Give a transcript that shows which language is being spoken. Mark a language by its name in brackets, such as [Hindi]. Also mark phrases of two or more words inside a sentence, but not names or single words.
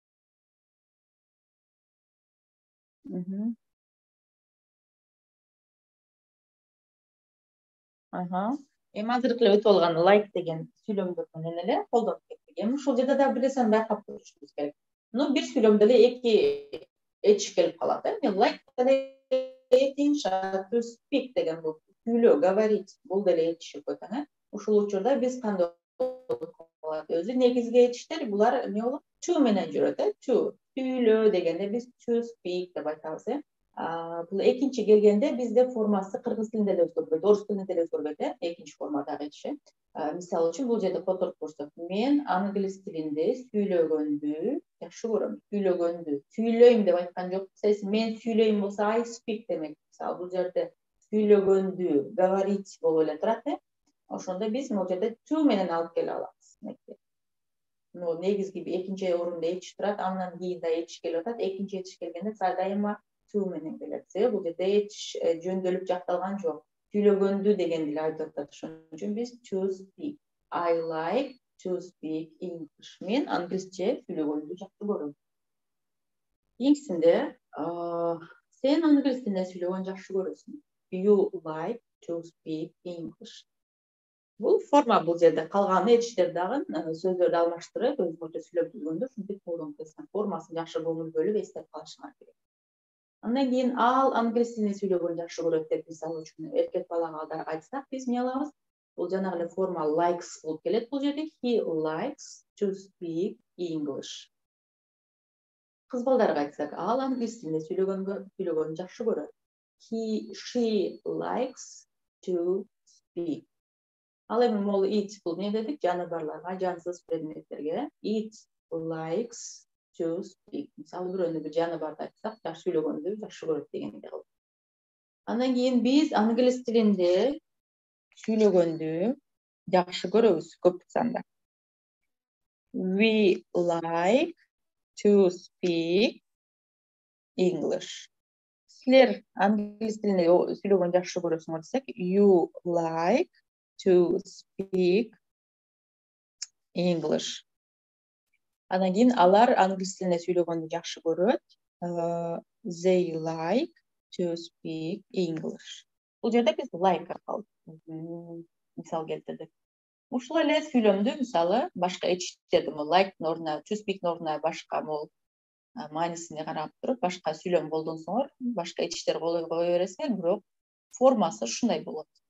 [Kyrgyz] Эми азыркы эле өтүп алган like деген сүйлөмдөр менен эле колдонуп кеттик. Эми ушул жерде да бир нерсени байкап турушубуз керек. Бир сүйлөмдө эле эки этиш келип калат, Мен like деле этиш, [English] to speak [Kyrgyz] деген бул сүйлөө, говорить, бул деле этиш экен, Ушул учурда биз кандай болот? Өзү негизги этиштер булар эмне болот? To менен жүрөт, To. Сүйлөө дегенде биз [English] to speak [Kyrgyz] деп айтабыз, Бул экинчи келгенде бизде формасы кыргыз тилинде эле өзгөрбөйт, орус тилинде деле өзгөрбөйт, экинчи формадагы этиш. Мисалы үчүн бул жерде которуп көрсөк, мен англис тилинде сүйлөгөндү жакшы көрөм. Сүйлөйм деп айткан жок. Мен сүйлөйм болсо [English] I speak [Kyrgyz] демек. Мисалы бул жерде сүйлөгөндү говорить болуп эле турат, Ошондо биз бул жерде to менен алып келе алабыз. Негизги экинчи орунда этиш турат, андан кийин да этиш келип атат. Экинчи этиш келгенде дайыма to менен келет. Бул жерде этиш жөндөөлүп жакталган жок. Сүйлөгөндү дегенди эле айтып атат. Ошон үчүн биз [English] to speak. I like to speak English. [Kyrgyz] Мен англисче сүйлөгөндү жакшы көрөм. Кийинкисинде сен англис тилинде сүйлөгөндү жакшы көрөсүң. [English] You like to speak English. [Kyrgyz] Бул форма бул жерде калган этиштер дагы сөздөрдү алмаштырып, өзгөчө сүйлөп жүргөндө ушинтип колдонуп кетсең, формасын жакшы көңүл бөлүп эстеп калышыңар керек. Андан кийин ал англис тилинде сүйлөгөндү жакшы көрөт деп мисалы үчүн эркек балага айтсак, биз эмне кылабыз? Бул жанагы эле форма likes болуп келет бул жерде. [English] He likes to speak English. [Kyrgyz] Кыз балдарга айтсак, ал англис тилинде сүйлөгөндү жакшы көрөт. [English] She likes to speak. [Kyrgyz] Ал эми могу it бул эмне дедик? Жаныбарларга, жансыз предметтерге. [English] It likes to speak. [Kyrgyz] Мисалы бирөөнү бир жаныбарды айтсак, жакшы сүйлөгөндү жакшы көрөт дегенди кылып. Андан кийин биз англис тилинде сүйлөгөндү жакшы көрөбүз көп санда. [English] We like to speak English. [Kyrgyz] Силер англис тилинде сүйлөгөндү жакшы көрөсүңөр десек, [English] you like to speak English. [Kyrgyz] Андан кийин алар англис тилинде сүйлөгөндү жакшы көрөт. [English] They like to speak English. [Kyrgyz] Бул жерде биз like аркылуу мисал келтирдик. Ушул эле сүйлөмдү мисалы башка этичтерди like'тын ордуна, [English] to speak'тин [Kyrgyz] ордуна башка могул маанисине карап туруп башка сүйлөм колдонсоңор, башка этичтер кое бересиңер, бирок формасы ушундай болот.